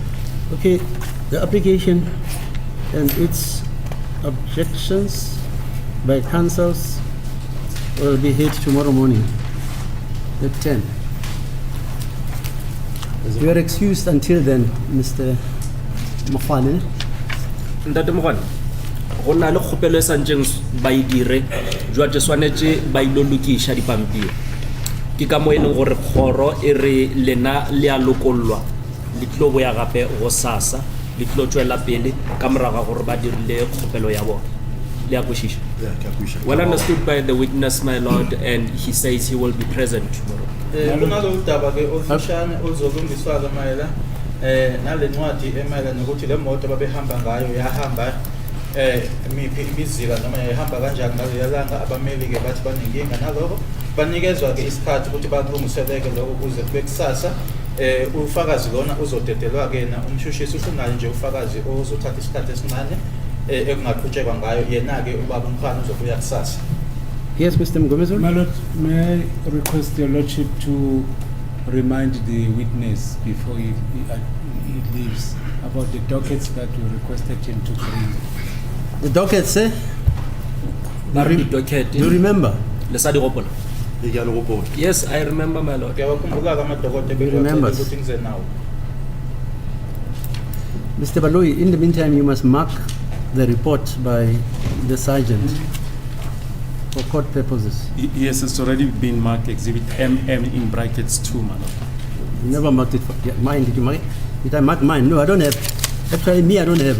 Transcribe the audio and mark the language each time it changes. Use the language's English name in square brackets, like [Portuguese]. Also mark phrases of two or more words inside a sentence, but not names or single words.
[English] Okay, the application and its objections by councils will be heard tomorrow morning at 10. You are excused until then, Mr. Mokwane. [Tswana] Ntate Mogwane, go nna le kgopelo e santseng ba e dire jwa tse swanetse ba ilo lokisha dipampiri ke ka mo e leng gore kgoro e re lena le a lokollwa le tlo boya gape go sasa le tlo tswela pele ka moraga gore ba dirile kgopelo ya bona le a kwešiša. [English] Well understood by the witness, my lord, and he says he will be present tomorrow. [Zulu] kunalolu daba ke ofishane ozolungiswa-ke mayela nale ncwadi emayelana nokuthi le moto babehamba ngayo yahamba miphi imizila noma yahamba kanjani ngaleya langa abameli-ke bathi banenkinga naloko banikezwa-ke isikhathi ukuthi bakulungiseleke lokho ukuze kube kusasa ufakazi lona uzodedelwa-ke na umshushisi usunayo nje ufakazi ozothatha isikhathi esincane ekungaqhutshekwa ngayo yena-ke ubaba umkhana uzobuya kusasa. [English] Yes, Mr. Mgomezulu? My lord, may I request your lordship to remind the witness before he leaves about the dockets that we requested him to bring. The dockets, eh? docket Do you remember? [Tswana] le sa di gopola. E ke a le gopola. [English] Yes, I remember, my lord. [Tswana] Ke a khumbula ka madokote [English] He remembers. [Zulu] ukuthi ngize nawo. [English] Mr. Baloyi, in the meantime, you must mark the report by the sergeant for court purposes. Yes, it's already been marked exhibit MM in brackets 2, my lord. You never marked it for mine. Did you mark it? Did I mark mine? No, I don't have. Actually, me, I don't have.